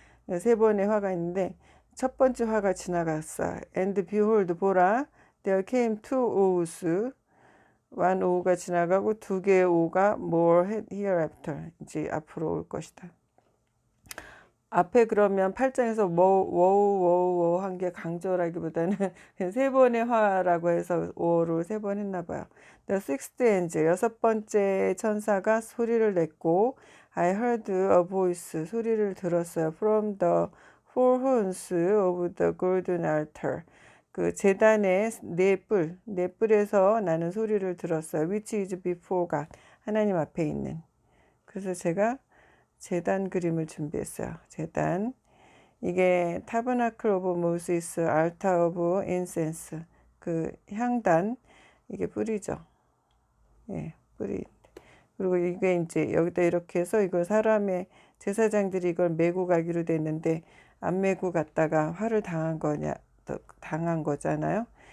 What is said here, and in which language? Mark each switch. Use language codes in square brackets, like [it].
[ko] 3번의 화가 있는데 첫 번째 화가 지나갔어. [en] And behold, 보라, there came 2 woes. one woe가 지나가고 2개의 woe가 more hereafter. [ko] 이제 앞으로 올 것이다. 앞에 그러면 8장에서 워우 한 게 강조라기보다는 3번의 화라고 해서 워를 3번 했나 봐요. [en] The sixth angel, 6번째 천사가 소리를 냈고, I heard a voice, 소리를 들었어요. From the four horns of the golden altar. [ko] 그 제단의 네 뿔에서 나는 소리를 들었어요. [en] Which is before God, 하나님 앞에 있는. [ko] 그래서 제가 제단 그림을 준비했어요. 제단. [en] 이게 타버나클 오브 모시스, 알타 오브 인센스. [ko] 그 향단. 이게 뿌리죠. 예, 뿌리. 그리고 이게 이제 여기다 이렇게 해서 이걸 사람의 제사장들이 이걸 메고 가기로 됐는데 안 메고 갔다가 화를 당한 거잖아요.